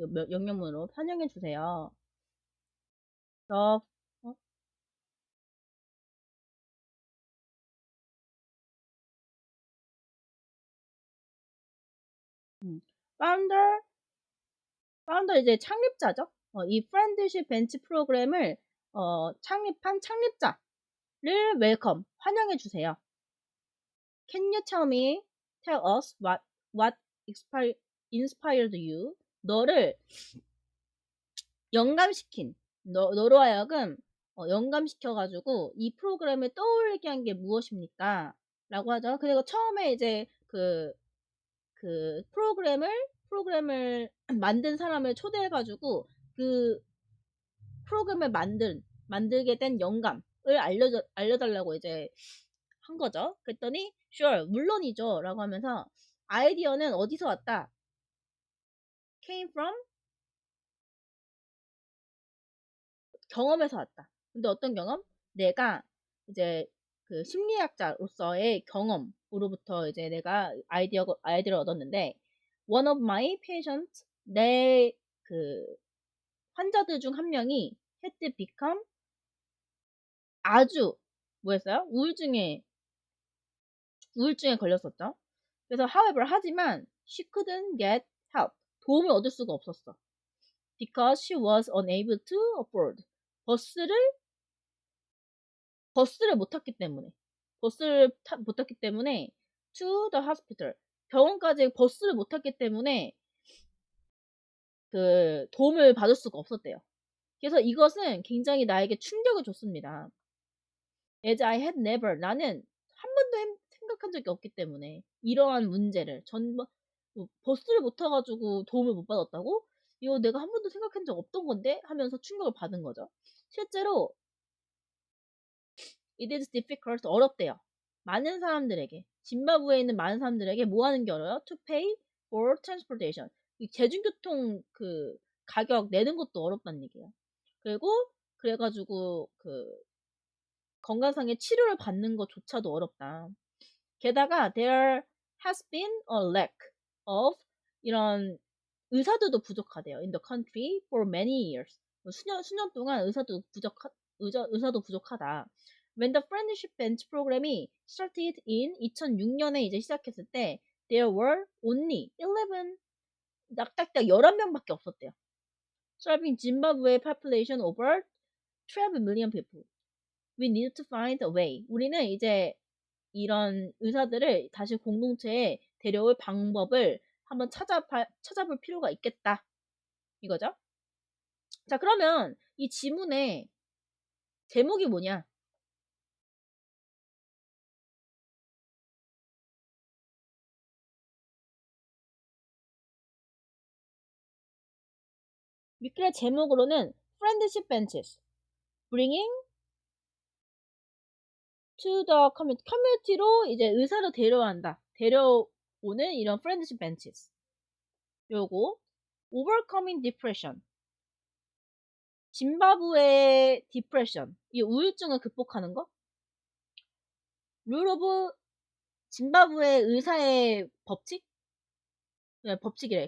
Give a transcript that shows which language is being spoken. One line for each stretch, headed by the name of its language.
Korean: 영영문으로 환영해 주세요. The 파운더 이제 창립자죠. 이 프렌드십 벤치 프로그램을 창립한 창립자를 웰컴 환영해 주세요.
English: Can you tell us what inspired you?
Korean: 너를 영감시킨 너로 하여금 영감시켜가지고 이 프로그램을 떠올리게 한 게 무엇입니까? 라고 하죠. 그리고 처음에 이제 그 프로그램을 만든 사람을 초대해가지고 그 프로그램을 만들게 된 영감을 알려달라고 이제 한 거죠. 그랬더니 sure 물론이죠 라고 하면서 아이디어는 어디서 왔다?
English: came from
Korean: 경험에서 왔다. 근데 어떤 경험? 내가 이제 그 심리학자로서의 경험으로부터 이제 내가 아이디어를 얻었는데
English: one of my patients
Korean: 내 그 환자들 중 한 명이
English: had become
Korean: 아주 뭐였어요? 우울증에 걸렸었죠.
English: 그래서 however
Korean: 하지만
English: she couldn't get help.
Korean: 도움을 얻을 수가 없었어.
English: because she was unable to afford.
Korean: 버스를 못 탔기 때문에. 못 탔기 때문에
English: to the hospital.
Korean: 병원까지 버스를 못 탔기 때문에 그 도움을 받을 수가 없었대요. 그래서 이것은 굉장히 나에게 충격을 줬습니다.
English: As I had never,
Korean: 나는 한 번도 생각한 적이 없기 때문에 이러한 문제를 버스를 못 타가지고 도움을 못 받았다고? 이거 내가 한 번도 생각한 적 없던 건데? 하면서 충격을 받은 거죠. 실제로
English: it is difficult,
Korean: 어렵대요. 많은 사람들에게, 짐바브웨에 있는 많은 사람들에게 뭐 하는 게 어려워요?
English: To pay for transportation.
Korean: 이 대중교통 가격 내는 것도 어렵다는 얘기예요. 그리고 그래가지고 건강상의 치료를 받는 것조차도 어렵다. 게다가
English: there has been a lack of 이런
Korean: 의사들도 부족하대요.
English: In the country for many years.
Korean: 수년 동안 의사도 부족하다.
English: When the Friendship Bench program이 started in 2006년에
Korean: 이제 시작했을 때
English: there were only 11
Korean: 딱딱딱 11명밖에 없었대요.
English: Serving Zimbabwe population over 12 million people. We need to find a way.
Korean: 우리는 이제 이런 의사들을 다시 공동체에 데려올 방법을 한번 찾아볼 필요가 있겠다. 이거죠. 자, 그러면 이 지문의 제목이 뭐냐? 위클의 제목으로는
English: Friendship Benches Bringing to the Community.
Korean: 커뮤니티로 이제 의사를 데려온다. 데려오는 이런 Friendship Benches. 요거
English: Overcoming Depression.
Korean: 짐바브웨의 디프레션, 이 우울증을 극복하는 거. 룰 오브 짐바브웨 의사의 법칙? 네, 법칙이래.